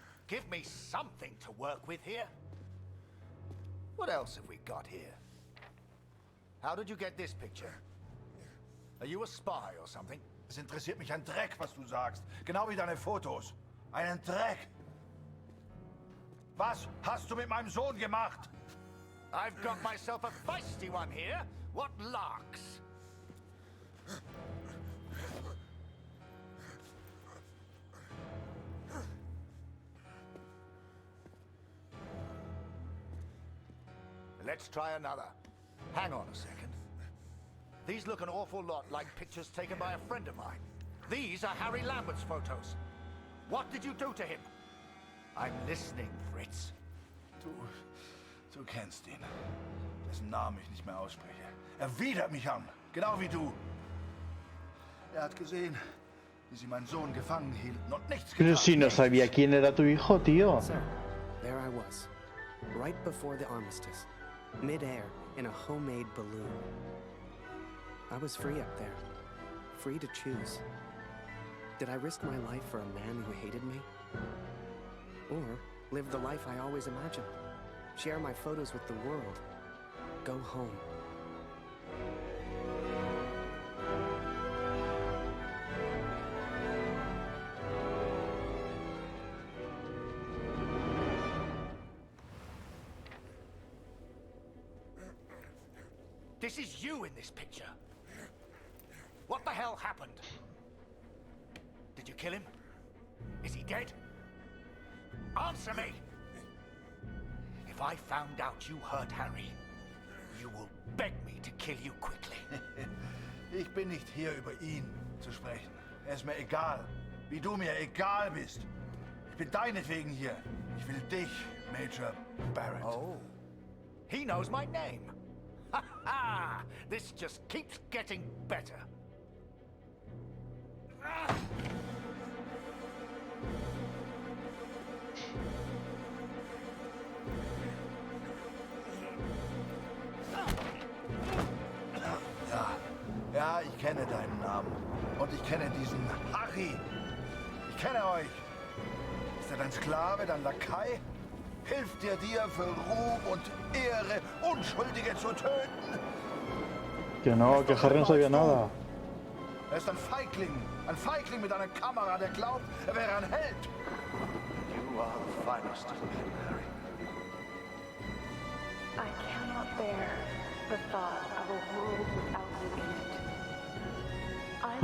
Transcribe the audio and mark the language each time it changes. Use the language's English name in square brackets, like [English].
[English] Give me something to work with here. What else have we got here? How did you get this picture? Are you a spy or something? [German] Es interessiert mich ein Dreck, was du sagst. Genau wie deine Fotos. Einen Dreck. Was hast du mit meinem Sohn gemacht? [English] I've got myself a feisty one here. What larks? Let's try another. Hang on a second. These look an awful lot like pictures taken by a friend of mine. These are Harry Lambert's photos. What did you do to him? I'm listening, Fritz. [German] Du kennst ihn. Dessen Namen ich nicht mehr ausspreche. Er widert mich an, genau wie du. Er hat gesehen, wie sie meinen Sohn gefangen hielten und nichts getan. [Spanish] Pero si no sabía quién era tu hijo, tío. [English] So, there I was, right before the armistice, mid-air in a homemade balloon. I was free up there, free to choose. Did I risk my life for a man who hated me? Or live the life I always imagined? Share my photos with the world. Go home. This is you in this picture. What the hell happened? Did you kill him? Is he dead? Answer me! If I found out you hurt Harry, you will beg me to kill you quickly. [German] Ich bin nicht hier, über ihn zu sprechen. ist mir egal. Wie du mir egal bist. Ich bin deinetwegen hier. Ich will dich, Major Barrett. [English] Oh. He knows my name. Ha ha! This just keeps getting better. [German] Ja, ich kenne deinen Namen. Und ich kenne diesen Harry. Ich kenne euch. Ist er dein Sklave, dein Lakai? Hilft er dir für Ruhm und Ehre, Unschuldige zu töten? [Spanish] Que no, que Harry no sabía nada. [German] Er ist ein Feigling mit einer Kamera, der glaubt, er wäre ein Held. [English] You are the finest of men, Harry. I cannot bear the thought of a world without you in it.